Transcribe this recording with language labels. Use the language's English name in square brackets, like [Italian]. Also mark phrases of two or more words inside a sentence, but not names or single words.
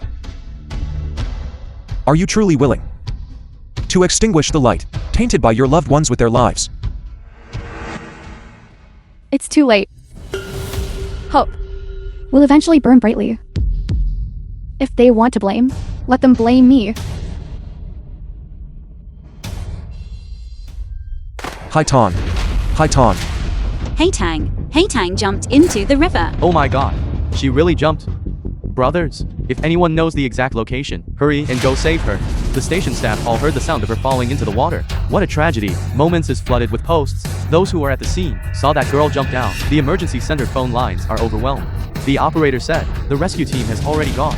[English] Are you truly willing to extinguish the light, tainted by your loved ones with their lives? It's too late. Hope will eventually burn brightly. If they want to blame, let them blame me. Hi Ton. Hi Ton. Haitang jumped into the river. Oh my god. She really jumped. Brothers, if anyone knows the exact location, hurry and go save her. The station staff all heard the sound of her falling into the water. What a tragedy. Moments is flooded with posts. Those who were at the scene saw that girl jump down. The emergency center phone lines are overwhelmed. The operator said, the rescue team has already gone.